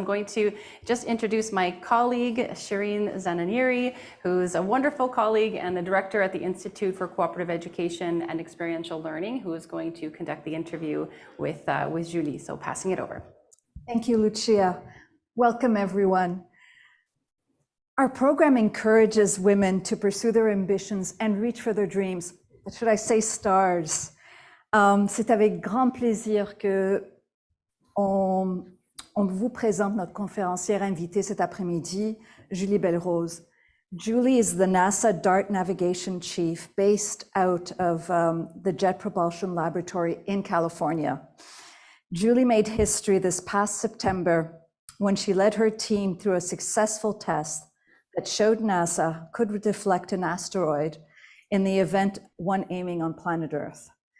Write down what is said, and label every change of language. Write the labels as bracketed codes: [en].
[en] I'm going to just introduce my colleague, Shireen Zananiri, who's a wonderful colleague and the director at the Institute for Cooperative Education and Experiential Learning, who is going to conduct the interview with Julie. So passing it over. Thank you, Lucia. Welcome, everyone. Our program encourages women to pursue their ambitions and reach for their dreams. Should I say stars? [fr] C'est avec grand plaisir que on vous présente notre conférencière invitée cet après-midi, Julie Bellerose. [en] Julie is the NASA DART Navigation Chief based out of the Jet Propulsion Laboratory in California. Julie made history this past September when she led her team through a successful test that showed NASA could deflect an asteroid in the event one aiming on planet Earth.